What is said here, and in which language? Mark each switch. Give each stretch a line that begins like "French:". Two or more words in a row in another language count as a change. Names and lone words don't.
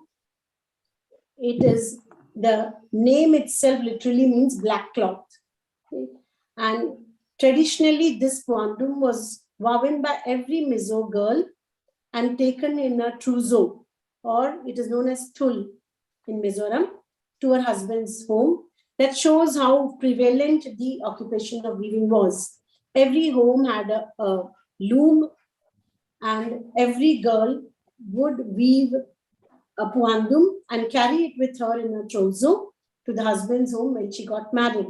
English: It is, the name itself literally means black cloth. Okay. And traditionally, this Puandum was woven by every Mizo girl and taken in a trousseau, or it is known as tul in Mizoram, to her husband's home. That shows how prevalent the occupation of weaving was. Every home had a loom, and every girl would weave a Puandum and carry it with her in a trousseau to the husband's home when she got married.